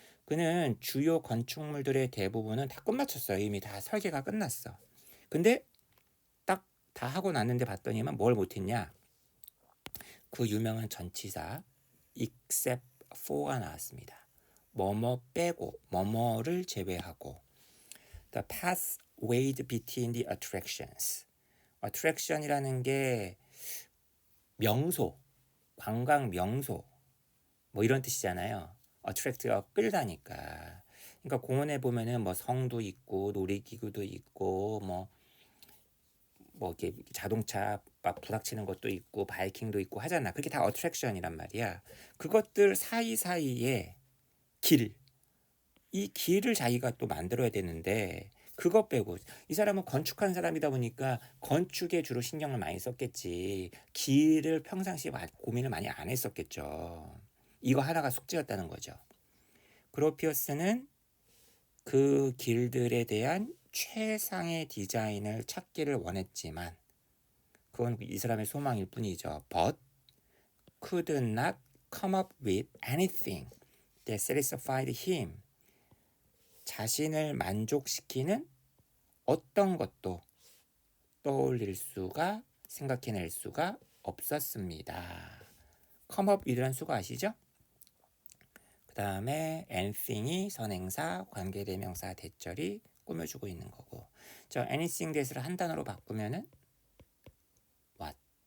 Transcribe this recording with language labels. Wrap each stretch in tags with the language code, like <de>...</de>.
<ko>그는 주요 건축물들의 대부분은 다 끝마쳤어요. 이미 다 설계가 끝났어. 근데 딱 다 하고 났는데 봤더니만 뭘 못했냐? 그 유명한 전치사 except for가 나왔습니다. 뭐뭐 빼고, 뭐뭐를 제외하고.</ko> <en>The path weighed between the attractions.</en> <ko>attraction이라는 게 명소, 관광 명소 뭐 이런 뜻이잖아요. attract가 끌다니까. 그러니까 공원에 보면은 뭐 성도 있고 놀이기구도 있고 뭐 이렇게 자동차 막 부닥치는 것도 있고 바이킹도 있고 하잖아. 그게 다 attraction이란 말이야. 그것들 사이사이에 길, 이 길을 자기가 또 만들어야 되는데 그것 빼고, 이 사람은 건축한 사람이다 보니까 건축에 주로 신경을 많이 썼겠지. 길을 평상시에 고민을 많이 안 했었겠죠. 이거 하나가 숙제였다는 거죠. 그로피어스는 그 길들에 대한 최상의 디자인을 찾기를 원했지만 그건 이 사람의 소망일 뿐이죠.</ko> <en>But could not come up with anything that satisfied him.</en> <ko>자신을 만족시키는 어떤 것도 떠올릴 수가, 생각해낼 수가 없었습니다. come up with란 수가 아시죠? 그 다음에 anything이 선행사, 관계대명사, 대절이 꾸며주고 있는 거고, 저 anything that을 한 단어로 바꾸면은 what.</ko>